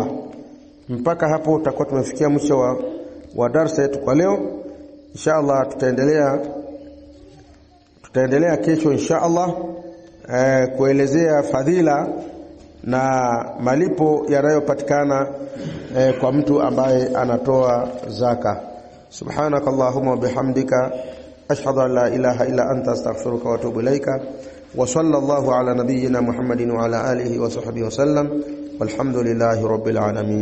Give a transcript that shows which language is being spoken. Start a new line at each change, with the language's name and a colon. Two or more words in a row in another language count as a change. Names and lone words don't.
Swahili: Mpaka hapo tutakuwa tumefikia mwisho wa darasa yetu kwa leo. Inshallah tutaendelea kesho inshallah kuelezea fadhila na malipo yanayopatikana kwa mtu ambaye anatoa zaka.
Arabic: سبحانك اللهم وبحمدك أشهد أن لا إله إلا أنت أستغفرك وأتوب إليك وصلى الله على نبينا محمد وعلى آله وصحبه وسلم والحمد لله رب العالمين.